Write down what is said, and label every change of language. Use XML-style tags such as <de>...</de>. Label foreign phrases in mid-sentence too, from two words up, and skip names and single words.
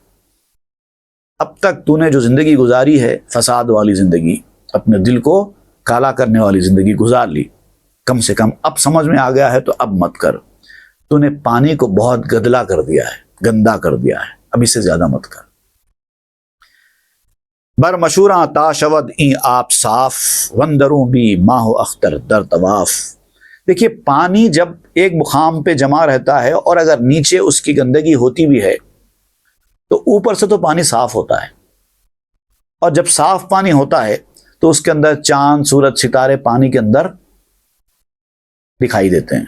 <ur>اب تک تو نے جو زندگی گزاری ہے فساد والی زندگی، اپنے دل کو کالا کرنے والی زندگی گزار لی، کم سے کم اب سمجھ میں آ گیا ہے تو اب مت کر۔ تو نے پانی کو بہت گدلا کر دیا ہے، گندا کر دیا ہے، اب اس سے زیادہ مت کر۔</ur> <fa>بر مشوراں تا شود این آپ صاف، وندروں بھی ماہ و اختر در طواف۔</fa> <ur>دیکھیے پانی جب ایک مقام پہ جمع رہتا ہے اور اگر نیچے اس کی گندگی ہوتی بھی ہے تو اوپر سے تو پانی صاف ہوتا ہے، اور جب صاف پانی ہوتا ہے تو اس کے اندر چاند، سورج، ستارے پانی کے اندر دکھائی دیتے ہیں۔</ur>